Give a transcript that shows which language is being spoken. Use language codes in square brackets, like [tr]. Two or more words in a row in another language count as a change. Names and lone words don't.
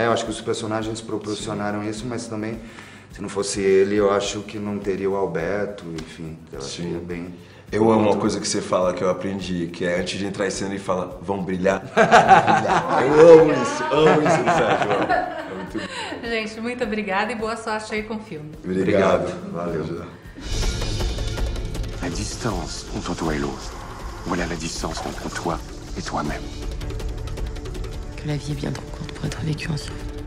[pt] Eu acho que os personagens proporcionaram isso, mas também, se não fosse ele, eu acho que não teria o Alberto, enfim. Eu achei bem... Eu amo uma coisa que você fala que eu aprendi, que é antes de entrar em cena ele fala, vão brilhar. Eu amo isso, Sérgio. É muito bom. Gente, muito obrigada e boa sorte aí com o filme. Obrigado. Valeu. [fr] La distance entre toi et l'autre. Voilà la distance entre toi et toi-même. Que la vie est bien trop courte pour être vécue en souffrance.